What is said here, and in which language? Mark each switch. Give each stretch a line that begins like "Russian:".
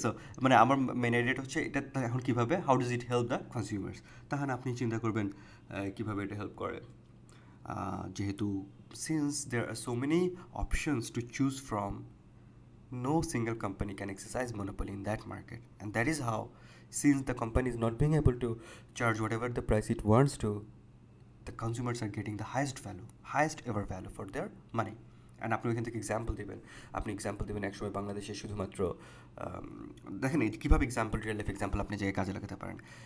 Bangla: So মানে আমার main আইডিয়াটা হচ্ছে এটা এখন কীভাবে,
English: How does it help the consumers.
Bangla: তখন আপনি চিন্তা করবেন কীভাবে এটা হেল্প করে।
English: যেহেতু since there are so many options to choose from, no single company can exercise monopoly in that market, and that is how, since the company is not being able to charge whatever the price it wants to, the consumers are getting the highest ever value for their money.
Bangla: And আপনি ওইখান থেকে example দেবেন একসময় বাংলাদেশে শুধুমাত্র দেখেন এই কীভাবে রিয়েল লাইফ এক্সাম্পল আপনি যে কাজে লাগাতে পারেন।